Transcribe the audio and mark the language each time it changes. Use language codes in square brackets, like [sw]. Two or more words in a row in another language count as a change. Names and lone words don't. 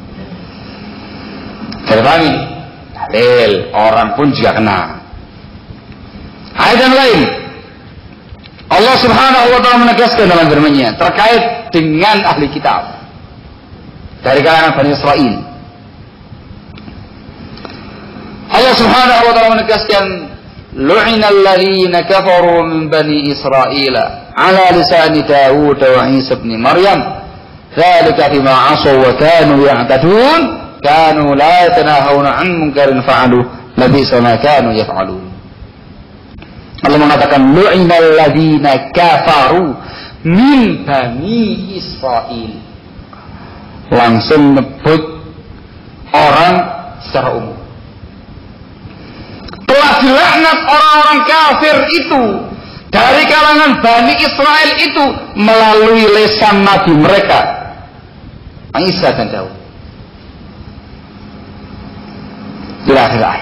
[id] Saya pahami? Dalil, orang pun juga kena. Ayat yang lain. Allah [ar] سبحانه وتعالى [id] menegaskan dalam firman-Nya terkait dengan ahli kitab dari kalangan Bani Israel. [ar] الله سبحانه وتعالى menegaskan لعن الذين كفروا من بني إسرائيل على لسان داود وعيسى ابن مريم ذلك بما عصوا وكانوا يعتدون كانوا لا يتناهون عن منكر فعلوه لبئس ما كانوا يفعلون. الله mengatakan لعن الذين كفروا من بني إسرائيل. [id] Langsung nyebut orang secara umum. Telah dilaknat orang-orang kafir itu dari kalangan Bani Israel itu melalui lisan nabi mereka Isa dan Daud. Di akhir ayat.